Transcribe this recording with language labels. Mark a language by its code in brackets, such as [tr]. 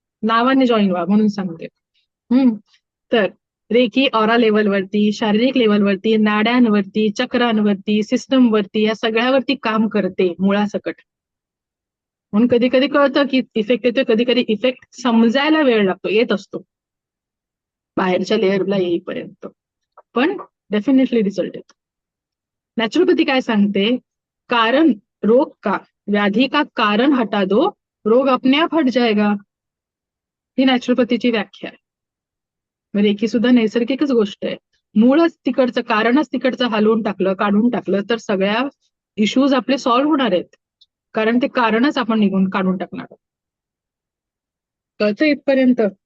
[mr] नावाने जॉईन व्हा म्हणून सांगते. तर रेकी ऑरा लेवलवरती, शारीरिक लेवलवरती, नाड्यांवरती, चक्रांवरती, सिस्टमवरती, या सगळ्यावरती काम करते मुळासकट. म्हणून कधी कधी कळतं की इफेक्ट येतोय, कधी कधी इफेक्ट समजायला वेळ लागतो, येत असतो बाहेरच्या लेअरला येईपर्यंत, पण डेफिनेटली रिझल्ट येतो. नॅचरोपॅथी काय सांगते? [hi] कारण रोग का, व्याधी का कारण हटा दो, रोग अपने आप हट जाएगा. [mr] ही नॅचरोपॅथीची व्याख्या आहे. रेकी सुद्धा नैसर्गिकच गोष्ट आहे. मूळच तिकडचं, कारणच तिकडचं हलवून टाकलं, काढून टाकलं तर सगळ्या इश्यूज आपले सॉल्व्ह होणार आहेत, कारण ते कारणच आपण काढून टाकणार आहोत. कळतं इथपर्यंत?